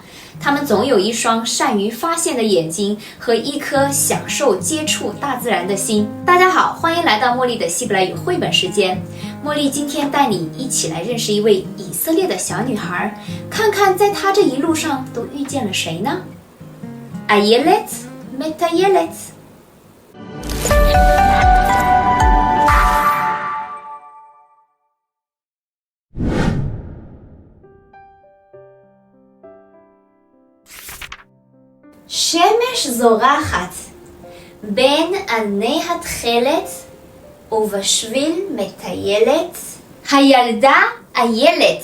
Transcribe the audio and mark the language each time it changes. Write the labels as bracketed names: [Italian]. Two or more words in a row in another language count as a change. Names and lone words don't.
[Chinese] 他们总有一双善于发现的眼睛和一颗享受接触大自然的心。大家好，欢迎来到茉莉的希伯来语绘本时间。茉莉今天带你一起来认识一位以色列的小女孩，看看在她这一路上都遇见了谁呢？ [Hebrew] איילת מטיילת。שמש זורחת בין עני התכלת ובשביל מטיילת הילדה איילת.